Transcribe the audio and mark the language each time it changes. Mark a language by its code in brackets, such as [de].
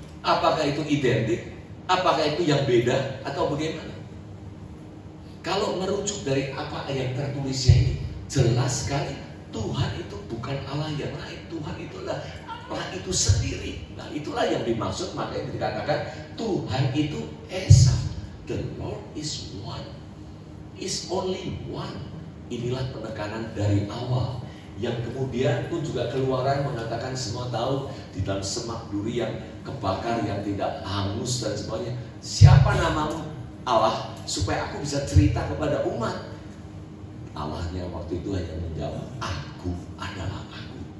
[id] Apakah itu identik? Apakah itu yang beda? Atau bagaimana? Kalau merujuk dari apa yang tertulisnya ini, jelas sekali Tuhan itu bukan Allah yang lain. Tuhan itulah Allah itu sendiri. Nah, itulah yang dimaksud, makanya dikatakan Tuhan itu Esa. [en] The Lord is one, is only one. [id] Inilah penekanan dari awal, yang kemudian pun juga Keluaran mengatakan semua tahu di dalam semak duri yang kebakar, yang tidak hangus dan sebagainya. Siapa namamu Allah, supaya aku bisa cerita kepada umat. Allahnya waktu itu hanya menjawab, aku adalah aku.